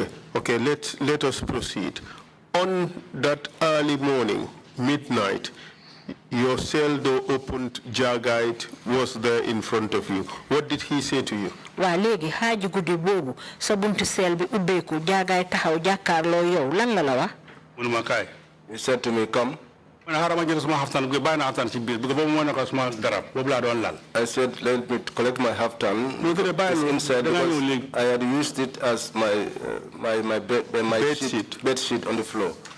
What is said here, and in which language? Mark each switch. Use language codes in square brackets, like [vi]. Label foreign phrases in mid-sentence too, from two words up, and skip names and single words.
[en] Okay, let us proceed. On that early morning, midnight, your cell door opened, Jagai was there in front of you. What did he say to you? [wo] Waa léegi xaaju guddi boobu sa buntu cell bi ubbeeku Jagai taxaw jàkkaarloo yow lan la wax? Munuma kaay. [en] He said to me, come. I said, let me collect my haftan. Inside because I had used it as my bed sheet on the floor.